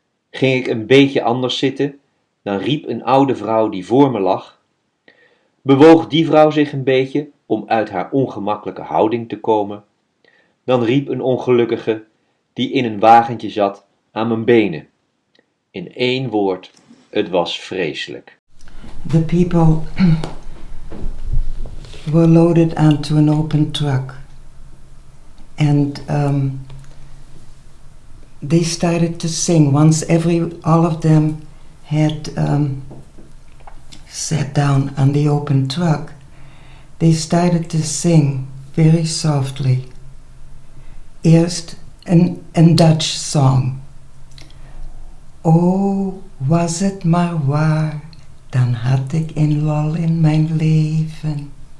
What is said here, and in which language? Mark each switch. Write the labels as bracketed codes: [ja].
[nl] Ging ik een beetje anders zitten, dan riep een oude vrouw die voor me lag. Bewoog die vrouw zich een beetje om uit haar ongemakkelijke houding te komen. Dan riep een ongelukkige die in een wagentje zat aan mijn benen. In 1 woord, het was vreselijk. [en] The people were loaded onto an open truck. And they started to sing. Once all of them had sat down on the open truck, they started to sing very softly. [nl] Eerst een [en] Dutch song. [nl] Oh, was het maar waar, dan had ik een lol in mijn leven.